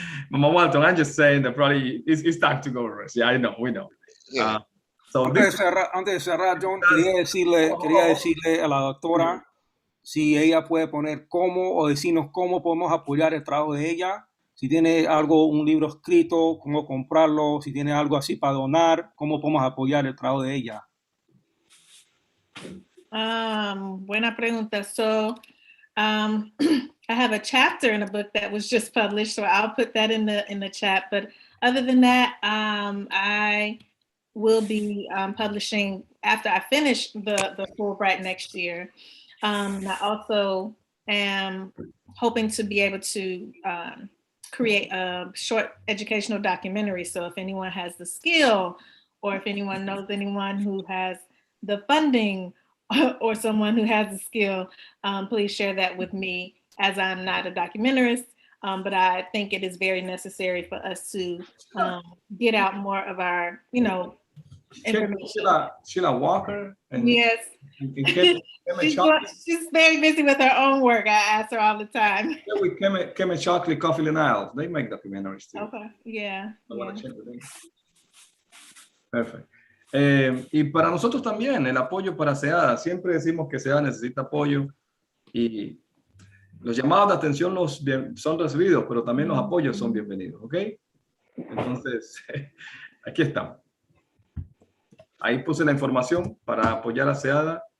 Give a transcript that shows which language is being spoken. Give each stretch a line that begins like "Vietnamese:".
English: Mama Walton, I'm just saying that probably it's time to go rest. Yeah, I know, we know.
Spanish: Antes de cerrar, John, quería decirle a la doctora si ella puede poner cómo o decirnos cómo podemos apoyar el trabajo de ella Si tiene algo, un libro escrito, cómo comprarlo, si tiene algo así para donar, cómo podemos apoyar el trabajo de ella. Buena pregunta.
English: So I have a chapter in a book that was just published, so I'll put that in the chat. But other than that, I will be publishing after I finish the Fullbright next year. I also am hoping to be able to create a short educational documentary. So if anyone has the skill, or if anyone knows anyone who has the funding, or someone who has the skill, please share that with me, as I'm not a documentarist, but I think it is very necessary for us to get out more of our, information. Sheila Walker. And, yes. She's very busy with her own work. I ask her all the time. Yeah, with Kemet Chocolate Coffee and Isles. They make documentaries too. Okay, yeah. I want to check with them. Perfect.
Spanish: Y para nosotros también, el apoyo para CEADA. Siempre decimos que CEADA necesita apoyo y los llamados de atención son recibidos, pero también los apoyos son bienvenidos, ¿ok? Entonces, aquí estamos. Ahí puse la información para apoyar a CEADA.